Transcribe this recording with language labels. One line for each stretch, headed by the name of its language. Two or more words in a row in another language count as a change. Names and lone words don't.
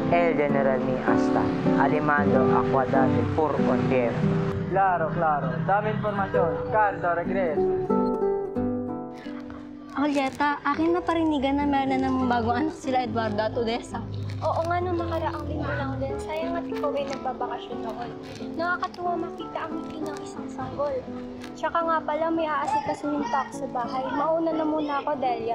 Spanish: el general ni hasta Alimando Acuadate por Ontier. Claro, claro. Dame informasyon. Cardo, regreso.
Filipino: Julieta, akin na parinigan na meron na namang bagong anak sila Eduardo at Odessa. Oo nga, nung nakaraang linggo lang din. Sayang at ikaw ay nagbabakasyon noon. Nakakatuwa makita ang ngiti ng isang sanggol. Tsaka nga pala, may aasikasuhin pa ako sa bahay. Mauna na muna ako, Delia.